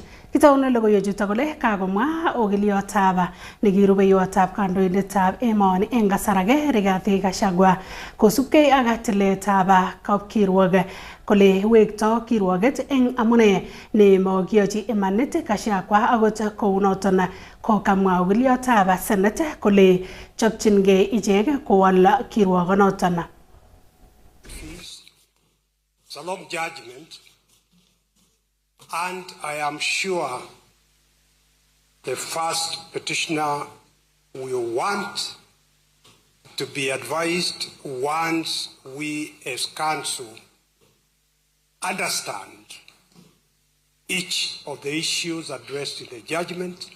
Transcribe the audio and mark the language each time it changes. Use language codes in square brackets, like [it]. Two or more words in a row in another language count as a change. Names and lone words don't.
[kln] Kitaune logoiwechuto kole kakomwa ogiliotab nekirubeiwotab kandoindetab emoni eng kasar age Rigathi Gachagua kosubkei ak tiletab kapkirwok kole wekto kirwoket eng amune nemokiyochi imanit Gachagua akot kounoton kokamwa ogiliotab Senate kole chopchingei ichek kowal kirwokonoton. [en] It's a long judgment, and I am sure the first petitioner will want to be advised once we as council understand each of the issues addressed in the judgment.